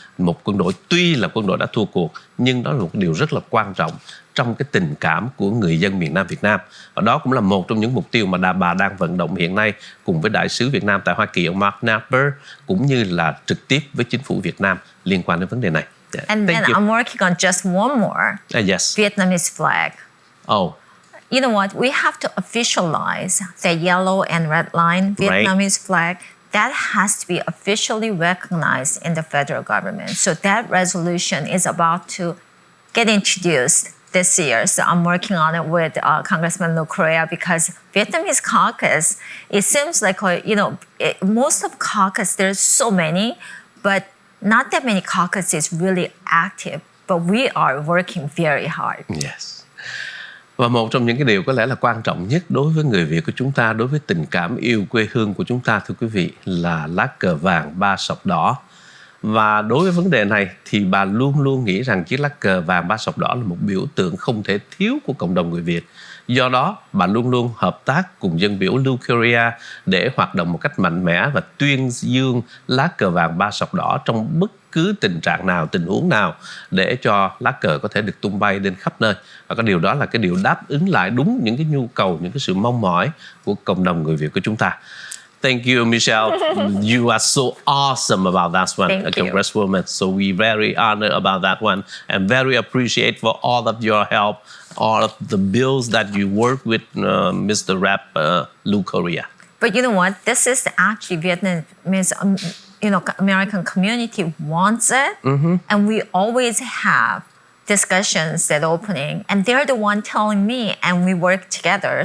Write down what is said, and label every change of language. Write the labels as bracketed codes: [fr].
[vi] Một quân đội tuy là quân đội đã thua cuộc, nhưng đó là một điều rất là quan trọng trong cái tình cảm của người dân miền Nam Việt Nam. Và đó cũng là một trong những mục tiêu mà bà đang vận động hiện nay cùng với Đại sứ Việt Nam tại Hoa Kỳ, ông Mark Napper, cũng như là trực tiếp với chính phủ Việt Nam liên quan đến vấn đề này. [en] And then I'm working on just one more. Yes. Vietnamese flag. Oh. You know what? We have to officialize the yellow and red line Vietnamese flag. That has to be officially recognized in the federal government. So that resolution is about to get introduced this year. So I'm working on it with Congressman Lucrea, because Vietnamese caucus, it seems like, most of caucus, there's so many, but not that many caucus is really active, but we are working very hard. Yes. [vi] Và một trong những cái điều có lẽ là quan trọng nhất đối với người Việt của chúng ta, đối với tình cảm yêu quê hương của chúng ta, thưa quý vị, là lá cờ vàng ba sọc đỏ. Và đối với vấn đề này thì bà luôn luôn nghĩ rằng chiếc lá cờ vàng ba sọc đỏ là một biểu tượng không thể thiếu của cộng đồng người Việt. Do đó, bà luôn luôn hợp tác cùng dân biểu Lưu Korea để hoạt động một cách mạnh mẽ và tuyên dương lá cờ vàng ba sọc đỏ trong bất cứ tình trạng nào, tình huống nào để cho lá cờ có thể được tung bay lên khắp nơi. Và cái điều đó là cái điều đáp ứng lại đúng những cái nhu cầu, những cái sự mong mỏi của cộng đồng người Việt của chúng ta. [en] Thank you, Michelle. You are so awesome about that one. Thank you. Congresswoman. So we very honored about that one and very appreciate for all of your help, all of the bills that you work with Mr. Rep Lou Korea. But you know what? This is actually Vietnamese, American community wants it, and we always have discussions at opening, and they're the one telling me, and we work together.